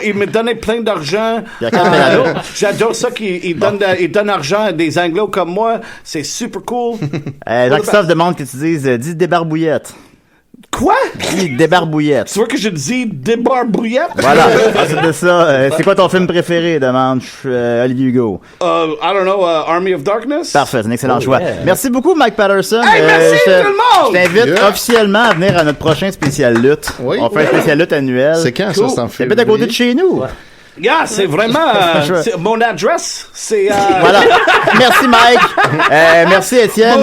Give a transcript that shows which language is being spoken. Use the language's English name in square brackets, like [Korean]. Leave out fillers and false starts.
[French] Il me donnait plein d'argent. J'adore ça qu'il donne argent à des Anglos comme moi. C'est super cool. Jean-Christophe demande que tu dises 10 débarbouillettes. Quoi? Quoi? Guy Débarbouillette. Tu vois que je dis débarbouillette? Voilà. Ensuite de ça, c'est quoi ton film préféré? Demande Olivier Hugo. [English] I don't know, Army of Darkness? [French] Parfait, c'est un excellent choix. Merci beaucoup, Mike Patterson. Hey, merci tout le monde! Je t'invite officiellement à venir à notre prochain spécial lutte. Oui. On fait un spécial lutte annuel. C'est quand ça, c'est en C'est peut-être à côté de chez nous. Yeah, c'est vraiment... mon adresse, c'est... Voilà. Merci, Mike. Merci, Étienne.